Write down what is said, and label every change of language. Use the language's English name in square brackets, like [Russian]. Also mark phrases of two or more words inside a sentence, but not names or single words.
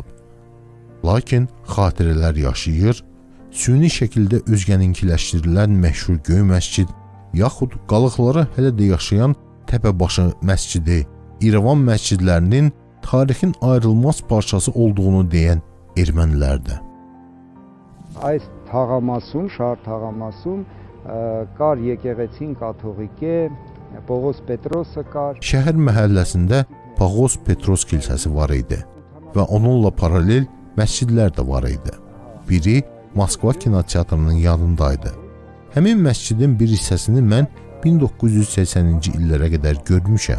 [Azerbaijani] Lakin xatirələr yaşayır, süni şəkildə özgəninkiləşdirilən məşhur Göy məscid, yaxud qalıqları hələ də yaşayan Təpəbaşı məscidi, İrəvan məscidlərinin tarixin ayrılmaz parçası olduğunu deyən ermənilərdir. [Armenian] Այս թաղամասում, շահր թաղամասում կար եկեղեցին կաթողիկե, Պողոս Պետրոսը կար. [Azerbaijani] Şəhər məhəlləsində Pağos Petros kilsəsi var idi və onunla paralel məscidlər də var idi. Biri Moskva kinoteatrının yanındaydı. Həmin məscidin bir hissəsini mən 1980-ci illərə qədər görmüşəm.